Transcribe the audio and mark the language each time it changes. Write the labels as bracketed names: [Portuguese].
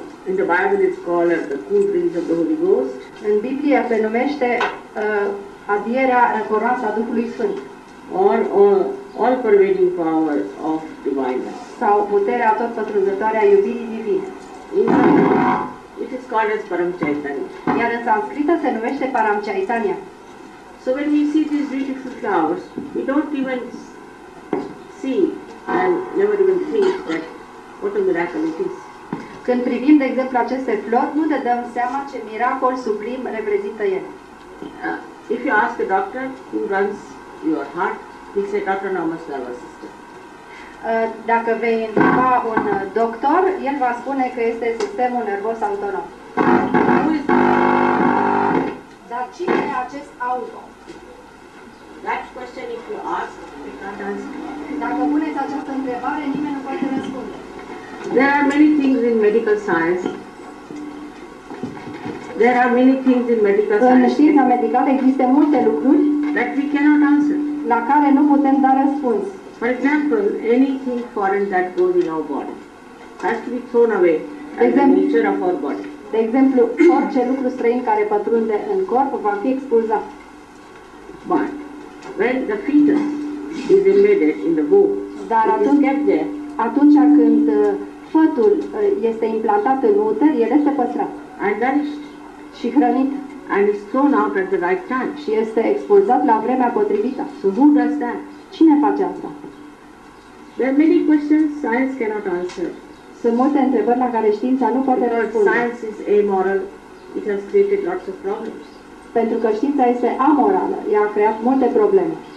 [English] In the Bible it's called the cool breeze of the Holy Ghost. [Romanian] în Biblie se numește adierea răcoroasă a Duhului Sfânt [English] Or all-pervading power of divine love. [Romanian] sau puterea atotpătrunzătoare a iubirii divine. [English] In Sanskrit, it is called as Param Chaitanya. [Romanian] Iar în sanscrită se numește Paramchaitanya. [English] So when we see these beautiful flowers, we don't even see and never even think that what a miracle it is. [Romanian] Când privim, de exemplu, aceste flori, nu ne dăm seama ce miracol sublim reprezintă ele. [English] If you ask a doctor who runs your heart, he say, Dr. Namas nervous system. [Romanian] Dacă vei întreba un doctor, el va spune că este sistemul nervos autonom. [English] Who is [Romanian] Dar cine e acest auto? [English] that question? If you ask, we can't answer. [Romanian] Dacă puneți această întrebare, nimeni nu poate răspunde. [English] There are many things in medical science. There are many things in medical [Romanian] În [English] science [Romanian] știința medicală există multe lucruri [English] that we cannot answer. [Romanian] la care nu putem da răspuns. [English] For example, anything foreign that goes in our body has to be thrown away as the nature of our body. [Romanian] De exemplu, orice lucru străin care pătrunde în corp va fi expulzat. [English] But when the fetus is embedded in the womb, [Romanian] Dar [English] it is [Romanian] atunci, [English] kept there [Romanian] atunci când fătul este implantat în uter, el este păstrat [English] and nourished [Romanian] și hrănit [English] and is thrown out at the right time. [Romanian] și este expulzat la vremea potrivită. [English] So who does that? [Romanian] Cine face asta? [English] There are many questions science cannot answer. [Romanian] Sunt multe întrebări la care știința nu poate [English] Because [Romanian] răspunde. [English] science is amoral, it has created lots of problems. [Romanian] Pentru că știința este amorală, ea a creat multe probleme.